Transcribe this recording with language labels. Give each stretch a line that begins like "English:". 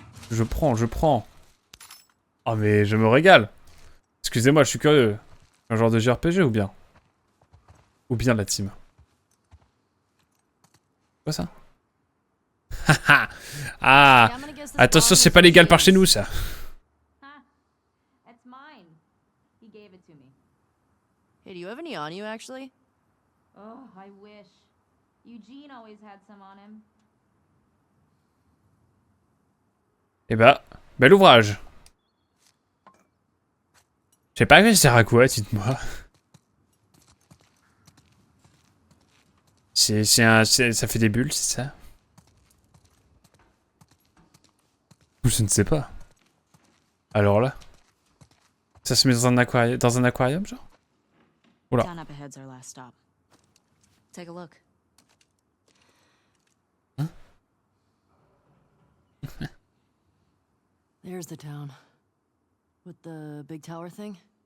French: Je prends. Oh, mais je me régale. Excusez-moi, je suis curieux. Un genre de JRPG ou bien? Ou bien la team. Quoi ça? Ah! Attention, c'est pas légal par chez nous ça.
English: That's mine. He gave it to me. Hey, do you have any on you, actually? Oh, I wish. Eugene always had some on him.
French: Eh bah, bel ouvrage. Je sais pas que ça sert à quoi, dites-moi. Ça fait des bulles, c'est ça? Je ne sais pas. Alors là, ça se met dans un aquarium, genre? Oula.
English: Town up ahead's our last stop. Take a look.
French: Hein?
English: There's the town. With the big tower thing?